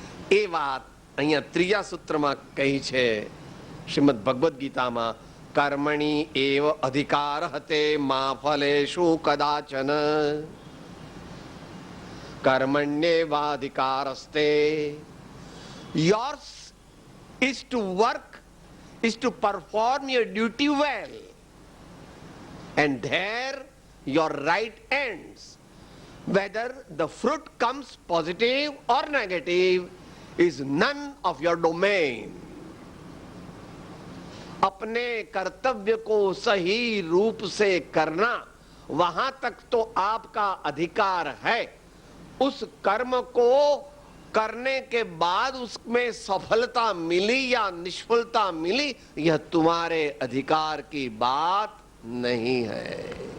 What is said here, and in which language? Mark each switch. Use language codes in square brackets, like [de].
[gu] એ વાત અહીંયા ત્રીજા સૂત્રમાં કહી છે શ્રીમદ ભગવદ્ ગીતામાં. [sa] કર્મણી એવ અધિકાર હતે મા ફલેષુ કદાચન, કર્મણ્યેવાધિકારસ્તે. [en] Yours is to work, is to perform your duty well, and there your right ends. Whether the fruit comes positive or negative is none of your domain. [hi] अपने कर्तव्य को सही रूप से करना, वहां तक तो आपका अधिकार है. उस कर्म को करने के बाद उसमें सफलता मिली या निष्फलता मिली, यह तुम्हारे अधिकार की बात नहीं है.